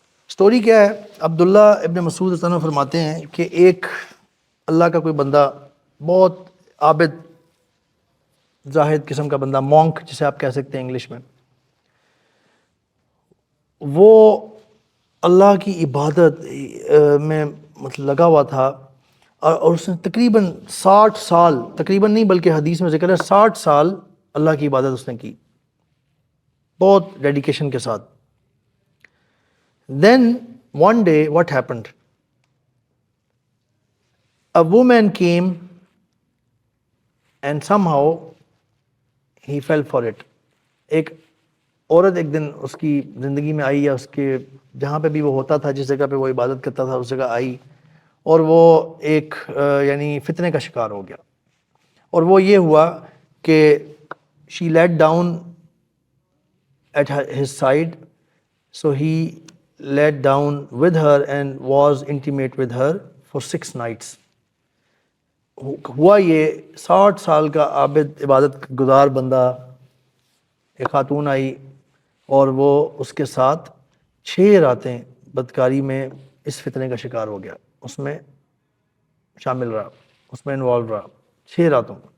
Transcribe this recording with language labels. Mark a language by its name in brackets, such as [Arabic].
[Urdu] Story کیا ہے؟ عبداللہ ابن مسعود رضی اللہ عنہ فرماتے ہیں کہ ایک اللہ کا کوئی بندہ, بہت عابد زاہد قسم کا بندہ, مونک جسے آپ کہہ سکتے ہیں انگلش میں, وہ اللہ کی عبادت میں مطلب لگا ہوا تھا, اور اس نے تقریباً 60 سال, تقریباً نہیں بلکہ حدیث میں ذکر ہے 60 سال اللہ کی عبادت اس نے کی, بہت ڈیڈیکیشن کے ساتھ. [English] Then one day what happened? A woman came and somehow he fell for it. [Urdu] ایک عورت ایک دن اس کی زندگی میں آئی, یا اس کے جہاں پہ بھی وہ ہوتا تھا, جس جگہ پہ وہ عبادت کرتا تھا اس جگہ آئی, اور وہ ایک یعنی فتنے کا شکار ہو گیا. اور وہ یہ ہوا کہ [English] she let down at his side, so he laid down with her and was intimate with her for 6 nights. [Urdu] ہوا یہ 60 سال کا عابد عبادت گزار بندہ, ایک خاتون آئی اور وہ اس کے ساتھ 6 راتیں بدکاری میں اس فتنے کا شکار ہو گیا, اس میں شامل رہا, اس میں انوالو رہا 6 راتوں.